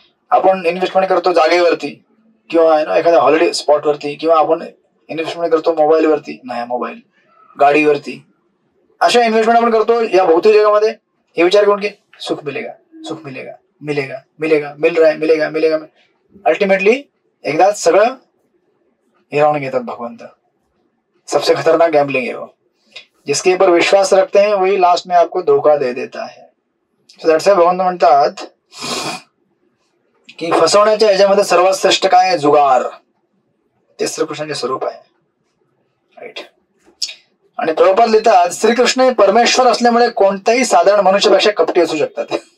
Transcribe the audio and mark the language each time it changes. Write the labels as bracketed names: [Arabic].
[Marathi] आपण इन्व्हेस्टमेंट करतो जागेवरती किंवा एखाद्या हॉलिडे स्पॉट वरती, किंवा आपण इन्व्हेस्टमेंट करतो मोबाईल वरती, नया मोबाईल, गाडीवरती. अशा इन्व्हेस्टमेंट आपण करतो या भौतिक जगामध्ये, हे विचार करून की [Hindi] सुख मिलेगा सुख मिलेगा मिलेगा [Marathi] मिलेगा मिल रहा है मिलेगा मिलेगा. अल्टिमेटली एकदाच सगळं हिरावून घेतात भगवंत. [Hindi] सबसे खतरनाक गैम्बलिंग है वो. जिसके ऊपर विश्वास रखते हैं वही लास्ट में आपको धोखा दे देता है. [Marathi] भगवंत म्हणतात की फसवण्याच्या ह्याच्यामध्ये सर्वात श्रेष्ठ काय आहे? जुगार. ते श्रीकृष्णाचे स्वरूप आहे. राईट. आणि प्रभुपाद लिहितात, श्रीकृष्ण हे परमेश्वर असल्यामुळे कोणत्याही साधारण मनुष्यापेक्षा कपटी असू शकतात.